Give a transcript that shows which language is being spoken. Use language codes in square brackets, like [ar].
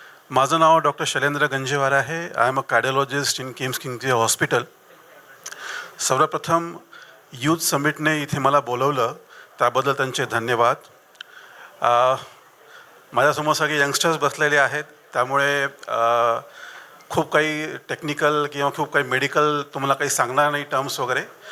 [mr] माझं नाव डॉक्टर शैलेंद्र गंजेवार आहे. [en] I am a cardiologist in KIMS Kingsway hospital. [mr] सर्वप्रथम यूथ समिटने इथे मला बोलवलं त्याबद्दल त्यांचे धन्यवाद. माझ्यासमोर सगळे यंगस्टर्स बसलेले आहेत, त्यामुळे खूप काही टेक्निकल किंवा खूप काही मेडिकल तुम्हाला काही सांगणार नाही, टर्म्स वगैरे.